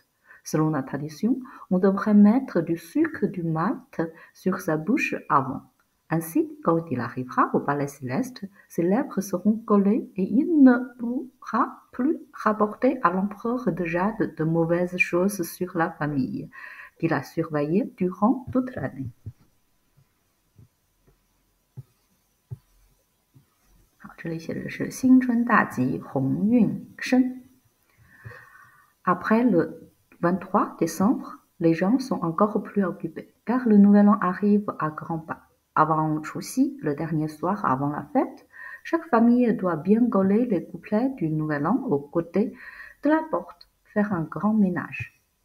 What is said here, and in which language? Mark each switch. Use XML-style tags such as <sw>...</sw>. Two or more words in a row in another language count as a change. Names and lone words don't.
<fr>Selon la tradition, on devrait mettre du sucre du malt sur sa bouche avant. Ainsi, quand il arrivera au palais céleste, ses lèvres seront collées et il ne pourra plus rapporter à l'empereur de Jade de mauvaises choses sur la famille qu'il a surveillée durant toute l'année.</fr> <zh>好，这里写的是新春大吉，鸿运生。</zh> <fr>Après le 23 décembre, les gens sont encore plus occupés, car le nouvel an arrive à grands pas. Avant Chuxi, le dernier soir avant la fête, chaque famille doit bien gauler les couplets du nouvel an aux côtés de la porte, faire un grand ménage.</fr>